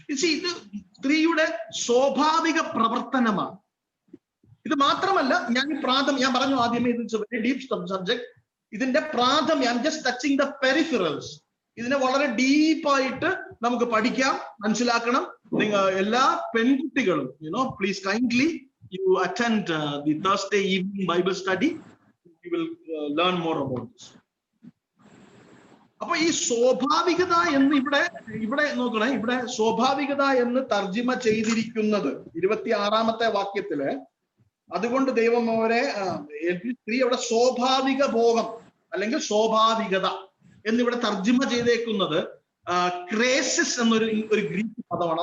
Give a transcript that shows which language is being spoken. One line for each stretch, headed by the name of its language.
Malayalam: ഇത് സ്ത്രീയുടെ സ്വാഭാവിക പ്രവർത്തനമാണ്. ഇത് മാത്രമല്ല, ഞാൻ പറഞ്ഞു ആദ്യമേ, ഇത്
English: Very deep subject.
Malayalam: ഇതിന്റെ പ്രാഥമിക,
English: I'm just touching the peripherals.
Malayalam: ഇതിനെ വളരെ ഡീപ്പായിട്ട് നമുക്ക് പഠിക്കാം, മനസ്സിലാക്കണം. എല്ലാ പെൺകുട്ടികളും
English: Please kindly you attend the Thursday evening Bible study. You will learn more about this.
Malayalam: അപ്പൊ ഈ സ്വാഭാവികത എന്ന് ഇവിടെ നോക്കണേ, ഇവിടെ സ്വാഭാവികത എന്ന് തർജിമ ചെയ്തിരിക്കുന്നത് 26-ാമത്തെ വാക്യത്തില്. അതുകൊണ്ട് ദൈവം അവരെ സ്ത്രീ അവിടെ സ്വാഭാവിക ഭോഗം അല്ലെങ്കിൽ സ്വാഭാവികത എന്നിവിടെ തർജിമ ചെയ്തേക്കുന്നത് ക്രേസിസ് എന്നൊരു ഗ്രീക്ക് പദമാണ്.